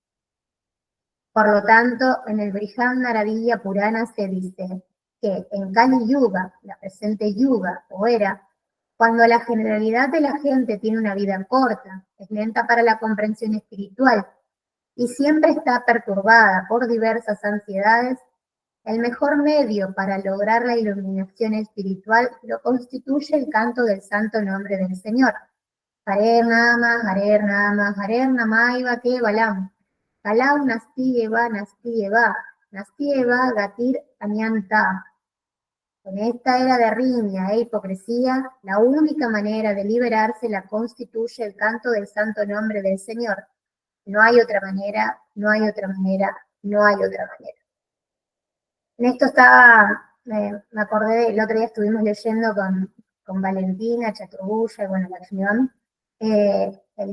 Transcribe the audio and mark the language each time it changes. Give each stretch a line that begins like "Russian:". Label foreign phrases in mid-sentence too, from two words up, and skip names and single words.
Spanish: Por lo tanto, en el Brihadaranyaka Purana se dice que en Kali Yuga, la presente Yuga o era, cuando la generalidad de la gente tiene una vida corta, es lenta para la comprensión espiritual y siempre está perturbada por diversas ansiedades, el mejor medio para lograr la iluminación espiritual lo constituye el canto del santo nombre del Señor.
Sanskrit: Hare Nama, Hare Nama, Hare Namaiva Kevalam. Kalau Nasti Eva, Gatir Anyanta.
Spanish: En esta era de riña e hipocresía, la única manera de liberarse la constituye el canto del santo nombre del Señor. No hay otra manera, no hay otra manera, no hay otra manera. En esto estaba, me acordé, el otro día estuvimos leyendo con Valentina, Chaturbuya y bueno, Lakshmivan, el